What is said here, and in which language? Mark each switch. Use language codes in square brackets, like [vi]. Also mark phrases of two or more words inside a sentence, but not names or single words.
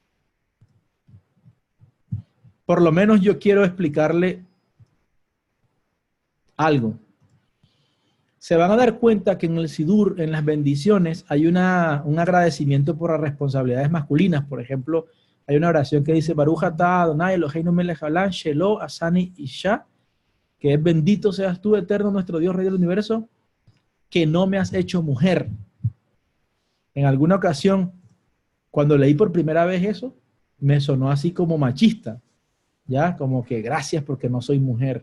[es] Por lo menos yo quiero explicarle algo. Se van a dar cuenta que en el Sidur, en las bendiciones, hay un agradecimiento por las responsabilidades masculinas. Por ejemplo, hay una oración que dice, [he] ברוך אתה אדני אלהינו מלך העולם שלא עשני אשה, [es] que es bendito seas tú, eterno, nuestro Dios, Rey del universo, que no me has hecho mujer. En alguna ocasión, cuando leí por primera vez eso, me sonó así como machista, ¿ya? Como que gracias porque no soy mujer.